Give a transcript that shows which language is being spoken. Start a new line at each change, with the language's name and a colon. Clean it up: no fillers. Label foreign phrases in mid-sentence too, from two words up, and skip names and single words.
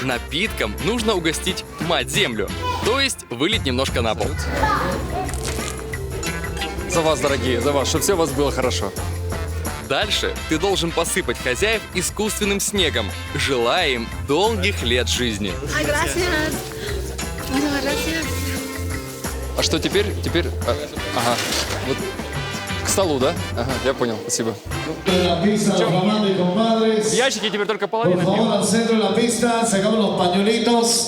Russian: напитком нужно угостить мать-землю, то есть вылить немножко на пол. За вас, дорогие, за вас, чтобы все у вас было хорошо. Дальше ты должен посыпать хозяев искусственным снегом, желая им долгих лет жизни.
Spanish: Ay, gracias. Muchas gracias.
Russian: А что теперь? Ага. Вот к столу, да? Ага, я понял, спасибо.
Spanish: La pista, los comandos y compadres.
Russian: В ящике теперь только
Spanish: Por
Russian: половина
Spanish: favor,
Russian: пива.
Spanish: al centro de la pista, sacamos los pañuelitos.